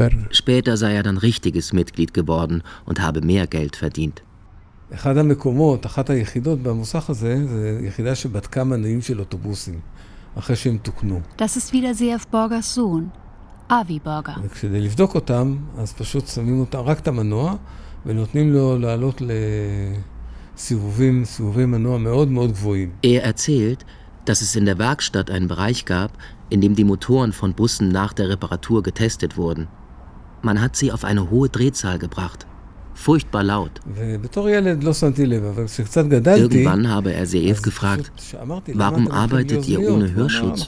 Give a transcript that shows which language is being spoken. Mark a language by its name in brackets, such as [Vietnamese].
[German] Später sei er dann richtiges Mitglied geworden und habe mehr Geld verdient. [Hebrew] אחד המקומות, אחת היחידות במוסך הזה, זה יחידה שבדקה מנועים של אוטובוסים, אחרי שהם תוקנו. [German] Das ist wieder Seev Borgers Sohn, Avi Borger. [Hebrew] וכדי לבדוק אותם, אז פשוט שמים אותם, רק את המנוע, ונותנים לו לעלות לסיבובים, סיבובי מנוע מאוד מאוד גבוהים. [German] Er erzählt, dass es in der Werkstatt einen Bereich gab, in dem die Motoren von Bussen nach der Reparatur getestet wurden. Man hat sie auf eine hohe Drehzahl gebracht. Furchtbar laut. Irgendwann habe er Seev gefragt, warum arbeitet ihr ohne Hörschutz?